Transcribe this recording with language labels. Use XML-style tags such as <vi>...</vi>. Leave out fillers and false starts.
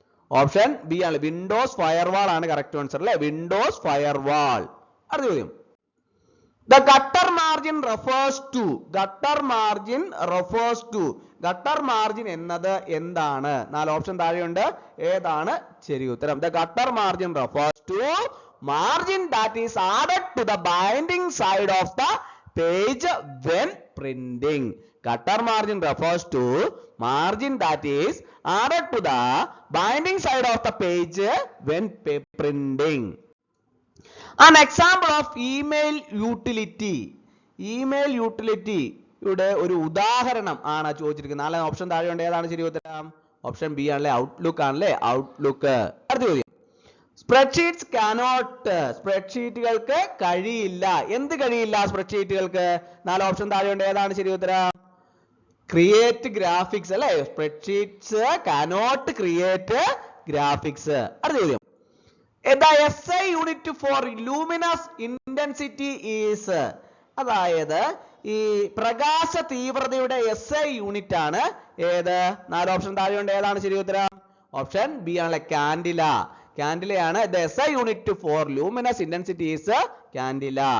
<ml>Option B ആണ്, Windows firewall ആണ് correct answer അല്ലേ, വിൻഡോസ് ഫയർവാൾ. അടുത്ത ചോദ്യം.</ml> <en>The gutter margin refers to. Gutter margin refers to.</en> <ml>Gutter margin എന്നത് എന്താണ്? 4 ഓപ്ഷൻ താഴെയുണ്ട്. ഏതാണ് ശരി ഉത്തരം?</ml> <en>The gutter margin refers to margin that is added to the binding side of the page when printing. Gutter margin refers to margin that is added to the binding side of the page when printing. An example of email utility.</en> <ml>Email utility യുടെ ഒരു ഉദാഹരണം ആണ് ചോദിച്ചിരിക്കുന്നത്. 4 option താഴെയുണ്ട്. ഏതാണ് ശരി ഉത്തരം? Option B ആണല്ലേ outlook ആണല്ലേ ഔട്ട്ലുക്ക്. അടുത്ത ചോദ്യം</ml> <en>spreadsheets cannot</en> <ml>സ്പ്രെഡ്ഷീറ്റുകൾക്ക് കഴിയില്ല. എന്ത് കഴിയില്ല സ്പ്രെഡ്ഷീറ്റുകൾക്ക്? 4 ഓപ്ഷൻ താഴെയുണ്ട്. ഏതാണ് ശരി ഉത്തരം? ക്രിയേറ്റ് ഗ്രാഫിക്സ് അല്ലേ.</ml> <en>Spreadsheets cannot create graphics.</en> <ml>അടുത്ത ചോദ്യം</ml> <en>the SI unit for luminous intensity is</en> <ml>അതായത് ഈ പ്രകാശ തീവ്രതയുടെ SI യൂണിറ്റ് ആണ് ഏത്? 4 ഓപ്ഷൻ താഴെയുണ്ട്. ഏതാണ് ശരി ഉത്തരം? ഓപ്ഷൻ ബി ആണല്ലേ Candela. കാൻഡിലയാണ്</ml> <en>the SI unit for luminous intensity is candela.</en>